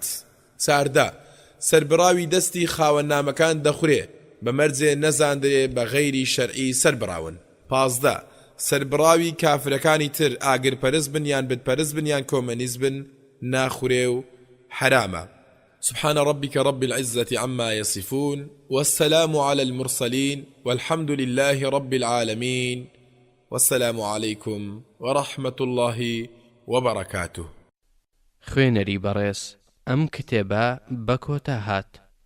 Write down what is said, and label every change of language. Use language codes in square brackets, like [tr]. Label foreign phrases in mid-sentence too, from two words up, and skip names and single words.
[ckb] چاردە، سەربراوی دەستی خاوەنامەکان دەخورێ بە مەرجێ نەزاندرێ بە غەیری شەرعی سەربراون. پازدە، سەربراوی کافرەکانی تر ئاگرپەرست بن یان بتپەرست بن یان کۆمەنیست بن ناخورێ و حرامە. [ar] سبحان ربك رب العزة عما يصفون والسلام على المرسلين والحمد لله رب العالمين والسلام عليكم ورحمة الله وبركاته. [ckb] خوێنەری بەڕێز ئەم کتێبە بە کۆتا هات.